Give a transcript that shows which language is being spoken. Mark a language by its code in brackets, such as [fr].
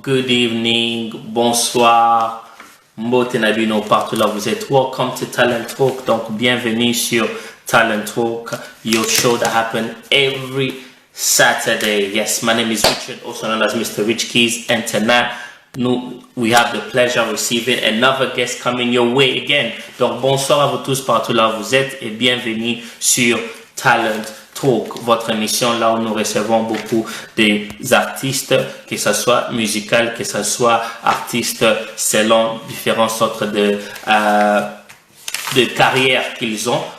[en] Good evening, [fr] bonsoir, [ln] mbote nabino [fr] partout là vous êtes. [en] Welcome to Talent Talk. [fr] Donc bienvenue sur [en] Talent Talk, your show that happen every Saturday. Yes, my name is Richard, also known as Mr. Rich Keys, and tonight we have the pleasure of receiving another guest coming your way again. [fr] Donc bonsoir à vous tous partout là vous êtes et bienvenue sur Talent Talk, votre émission là où nous recevons beaucoup des artistes, que ce soit musical, que ce soit artistes selon différentes sortes de carrières qu'ils ont.